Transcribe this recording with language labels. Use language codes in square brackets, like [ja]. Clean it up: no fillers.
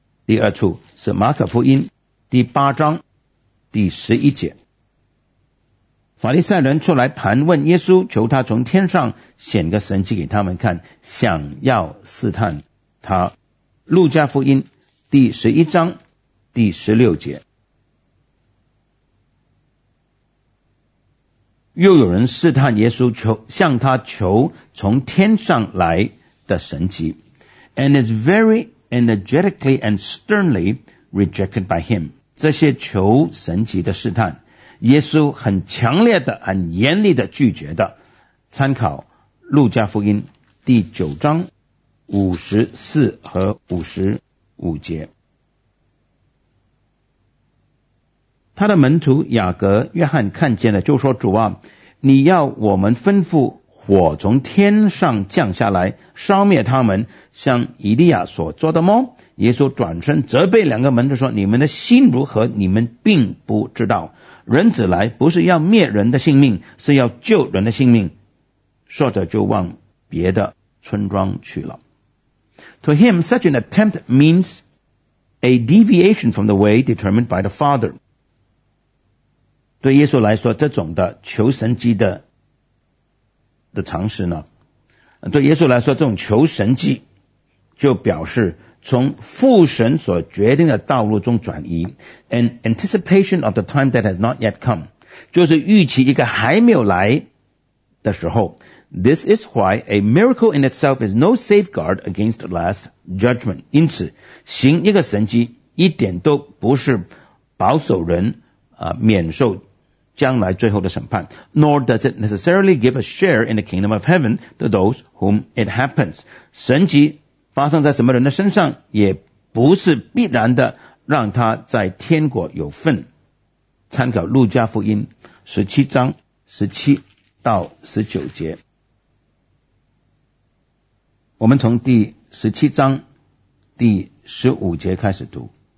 [zh] 第二处是马可福音第八章第十一节，法利赛人出来盘问耶稣，求他从天上显个神迹给他们看，想要试探他。路加福音第十一章第十六节，又有人试探耶稣，向他求从天上来的神迹。 [en] And is very energetically and sternly rejected by him. [zh] 这些求神迹的试探，耶稣很强烈的很严厉的拒绝的。参考路加福音第九章五十四和五十五节，他的门徒雅各、约翰看见了，就说：主啊，你要我们吩咐火从天上降下来烧灭他们，像以利亚所做的吗？耶稣转身责备两个门徒说：你们的心如何，你们并不知道。人子来不是要灭人的性命，是要救人的性命。说着就往别的村庄去了。 [en] To him such an attempt means a deviation from the way determined by the Father. [zh] 对耶稣来说，这种的求神迹的尝试呢，对耶稣来说，这种求神迹就表示从父神所决定的道路中转移。 [en] An anticipation of the time that has not yet come， [zh] 就是预期一个还没有来的时候。 [en] This is why a miracle in itself is no safeguard against last judgment。 [zh] 因此行一个神迹一点都不是保守人免受将来最后的审判， [en] nor does it necessarily give a share in the kingdom of heaven to those whom it happens. [zh] 神迹发生在什么人的身上，也不是必然的让他在天国有份。参考路加福音十七章十七到十九节，我们从第十七章第十五节开始读。